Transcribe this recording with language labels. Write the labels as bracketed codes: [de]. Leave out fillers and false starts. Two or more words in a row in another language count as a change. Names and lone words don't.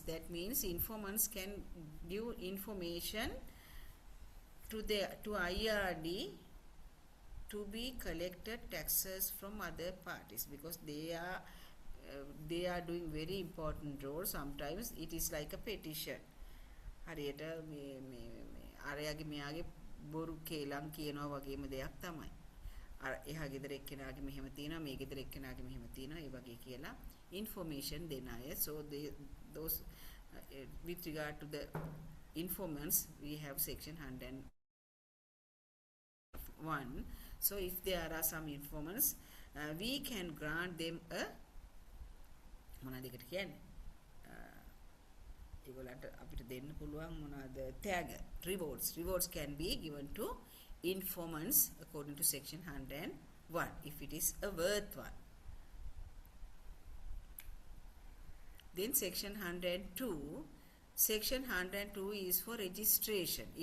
[en] That means informants can give information to IRD to be collected taxes from other parties because they are doing very important role. Sometimes it is like a petition. [si] හරියට මේ අරයාගේ මෙයාගේ බොරු කේලම් කියනවා වගේම දෙයක් තමයි. අර එහා ගෙදර එක්කෙනාගේ මෙහෙම තියෙනවා, මේ ගෙදර එක්කෙනාගේ මෙහෙම තියෙනවා, ඒ වගේ කියලා information දෙන අය. [en] So those with regard to the informants, we have section 101. So if there are some informants, we can grant them a [si] මොනවද ඒකට කියන්නේ? ඒගොල්ලන්ට අපිට දෙන්න පුළුවන් මොනවද? [en] tag rewards can be given to informants according to section 101 if it is a worth one. Then section 102 is for registration.